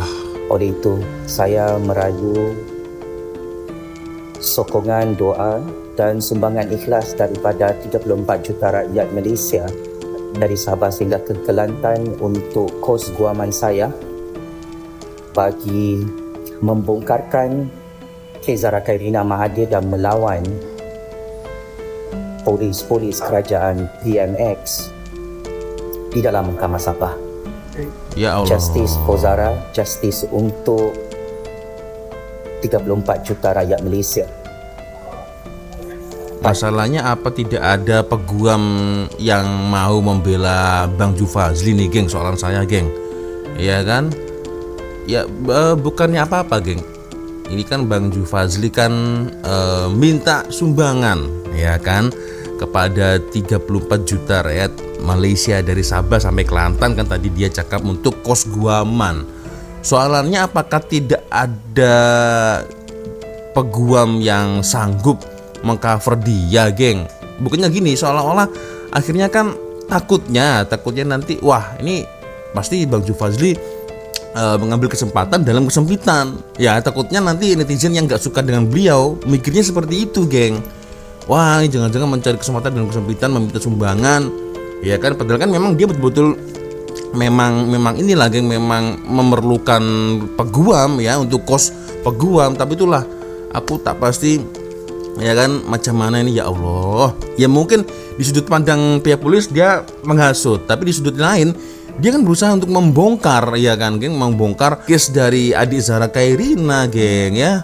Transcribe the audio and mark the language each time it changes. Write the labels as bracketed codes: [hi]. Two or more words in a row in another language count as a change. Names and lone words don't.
[ms] Oleh itu, saya merayu sokongan doa dan sumbangan ikhlas daripada 34 juta rakyat Malaysia dari Sabah sehingga ke Kelantan untuk kos guaman saya bagi membongkarkan kes Zahra Khairina Mahathir dan melawan polis-polis kerajaan PMX di dalam Mahkamah Sabah. [ar] ya Allah. [en] Justice for Zahra, [ms] justice untuk 34 juta rakyat Malaysia. Masalahnya apa tidak ada peguam yang mau membela Bang Jufazli nih, geng? Soalan saya, geng. Ya kan? Ya bukannya apa-apa, geng. Ini kan Bang Jufazli kan minta sumbangan, ya kan, kepada 34 juta rakyat Malaysia dari Sabah sampai Kelantan, kan tadi dia cakap untuk kos guaman. Soalannya apakah tidak ada peguam yang sanggup mengcover dia, geng? Bukannya gini, seolah-olah akhirnya kan takutnya nanti wah ini pasti Bang Jufazli mengambil kesempatan dalam kesempitan. [id] Ya takutnya nanti netizen yang gak suka dengan beliau mikirnya seperti itu, geng. Wah ini jangan-jangan mencari kesempatan dalam kesempitan, meminta sumbangan. [ms] Ya kan, padahal kan memang dia betul-betul memang inilah, geng, memang memerlukan peguam ya, untuk kos peguam. Tapi itulah aku tak pasti, ya kan, macam mana ini, [ar] ya Allah. [ms] Ya mungkin di sudut pandang pihak polis dia menghasut, tapi di sudut lain dia kan berusaha untuk membongkar, ya kan, geng, membongkar kes dari adik Zahra Khairina, geng, ya.